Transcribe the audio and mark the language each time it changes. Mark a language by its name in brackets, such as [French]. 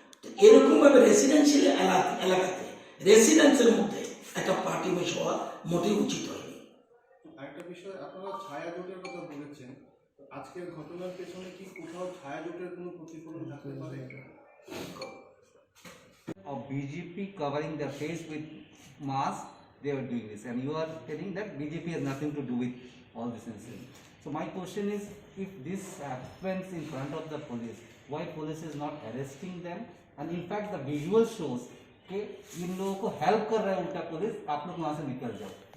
[Bangla] তো এরকমভাবে রেসিডেন্সিয়াল এলাকাতে রেসিডেন্সের মধ্যে একটা পার্টি অফিস হওয়া মোটেই উচিত হয়নি। আরেকটা বিষয়, আপনারা ছায়া জোটের কথা বলেছেন, আজকের ঘটনার পেছনে কি কোথাও ছায়া জোটের কোনো প্রতিফলন থাকতে পারে? [English] Of BJP covering their face with mask, they are doing this, and you are telling that BJP has nothing to do with all this incident. So my question is, if this happens in front of the police, why police is not arresting them? And in fact the visual shows [Hindi] कि इन लोगों को help कर रहा है उल्टा police, आप लोग वहाँ से निकल जाओ।